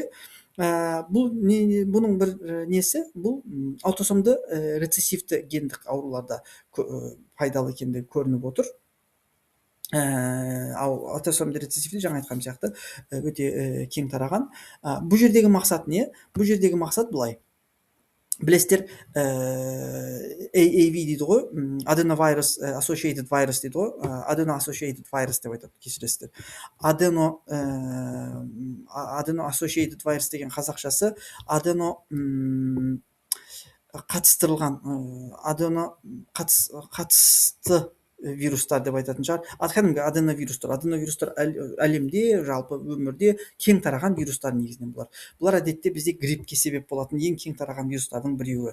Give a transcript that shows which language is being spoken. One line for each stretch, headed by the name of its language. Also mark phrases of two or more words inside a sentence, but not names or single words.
Kazakh: Бұның бір несі, бұл аутосомды рецессивті гендік ауруларда пайдалы екендігі көрініп отыр. Ал аутосомды рецессивті жаңа айтқан сияқты өте кең тараған. Бұл жердегі мақсат не? Бұл жердегі мақсат былай. Білесіздер, AAV дейді ғой,
English: adenovirus associated virus
Kazakh: дейді ғой,
English: adeno associated virus
Kazakh: деп айтады, кешіресіздер.
English: Adeno associated virus
Kazakh: деген қазақшасы адено қатыстырылған, адено қатысты вирустар деп айтатын шығар. Кәдімгі аденовирустар. Аденовирустар әлемде, жалпы өмірде кең тараған вирустар негізінен бұлар. Бұлар әдетте бізде гриппке себеп болатын ең кең тараған вирустардың біреуі.